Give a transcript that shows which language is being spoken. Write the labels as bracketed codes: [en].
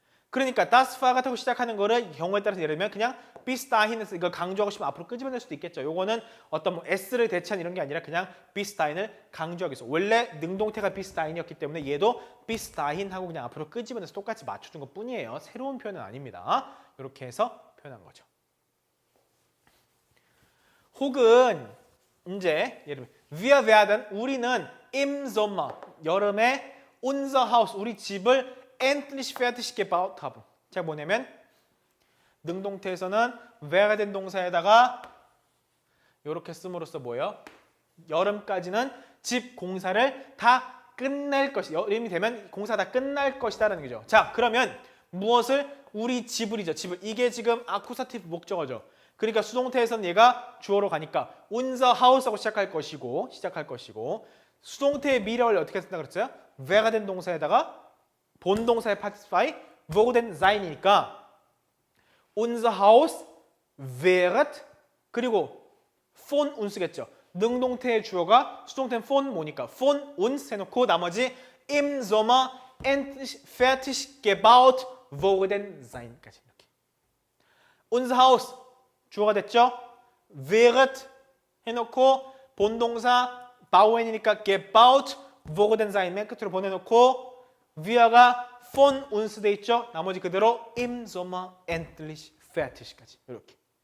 [ko] 그러니까 das Fahrrad하고 시작하는 거를 경우에 따라서 예를 들면 그냥 [de] bis dahin [ko] 에서 이걸 강조하고 싶으면 앞으로 끄집어낼 수도 있겠죠. 요거는 어떤 뭐 s를 대체한 이런 게 아니라 그냥 [de] bis dahin [ko] 을 강조하기 위해서 원래 능동태가 bis dahin이었기 때문에 얘도 bis dahin 하고 그냥 앞으로 끄집어내서 똑같이 맞춰준 것 뿐이에요. 새로운 표현은 아닙니다. 이렇게 해서 표현한 거죠. 혹은 이제 예를 들면 [de] wir werden [ko] 우리는 [de] im Sommer [ko] 여름에 [de] unser Haus [ko] 우리 집을 [de] endlich fertig gebaut haben. [ko] 자, 뭐냐면 능동태에서는 werden 동사에다가 이렇게 씀으로써 뭐예요? 여름까지는 집 공사를 다 끝낼 것이 여름이 되면 공사 다 끝날 것이다라는 거죠. 자, 그러면 무엇을? 우리 집을이죠. 집을. 이게 지금 아쿠사티브 목적어죠. 그러니까 수동태에서는 얘가 주어로 가니까 unser Haus하고 시작할 것이고 수동태의 미래를 어떻게 쓴다 그랬어요? werden 동사에다가 본동사의 파티시플이 [de] worden sein [ko] 이니까 [de] unser Haus wird [ko] 그리고 [de] von uns [ko] 겠죠. 능동태의 주어가 수동태는 von 뭐니까 [de] von uns [ko] 해놓고 나머지 [de] im Sommer endlich fertig gebaut worden sein [ko] 까지 이렇게. unser Haus 주어가 됐죠. wird 해놓고 본동사 bauen이니까 [de] gebaut worden sein [ko] 맨 끝으로 보내놓고 위아가 [de] von uns [ko] 돼 있죠. 나머지 그대로 [de] im Sommer endlich fertig [ko] 까지 이렇게.